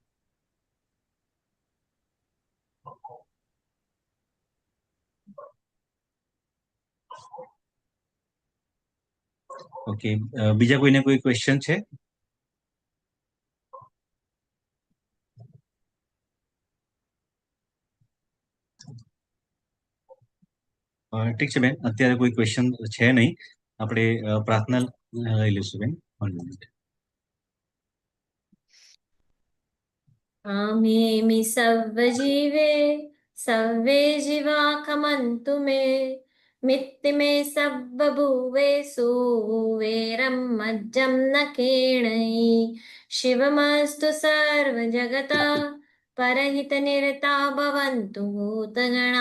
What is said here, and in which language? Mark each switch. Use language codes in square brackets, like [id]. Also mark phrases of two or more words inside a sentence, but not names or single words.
[gu] ઓકે, બીજા કોઈને કોઈ ક્વેશ્ચન છે? ઠીક છે બેન, અત્યારે કોઈ ક્વેશ્ચન છે નહીં. આપણે પ્રાર્થના લઈ લઈશું બેન. 1 મિનિટ. [pra] आमेमि सव्वजीवे सव्वे जीवा खमन्तु मे मित्तिमे सव्वभुवेषु वेरं मज्जं न केणयि [sa] शिवमस्तु सर्वजगता परहितनिरता भवन्तु भूतगणा